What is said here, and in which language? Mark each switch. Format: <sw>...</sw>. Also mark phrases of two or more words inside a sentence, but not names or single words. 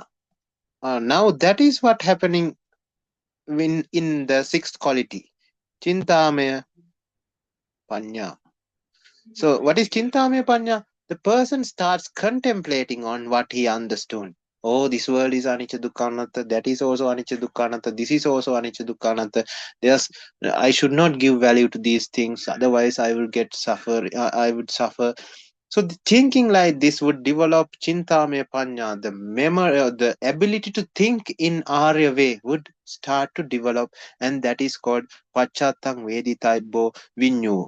<en>Now that is what happening in the 6th quality,</en> <pi>Chintamaya Panya.</pi> <en>So what is</en> <pi>Chintamaya Panya?</pi> <en>The person starts contemplating on what he understood. Oh, this world is</en> <pi>anicca dukkha anatta,</pi> <en>that is also</en> <pi>anicca dukkha anatta,</pi> <en>this is also</en> <pi>anicca dukkha anatta.</pi> <en>I should not give value to these things, otherwise I will get I would suffer. So the thinking like this would develop</en> <pi>Chintamaya Panya,</pi> <en>the memory, the ability to think in Arya way would start to develop, and that is called</en> <pi>Pachatang Veditaibo Vinyu.</pi>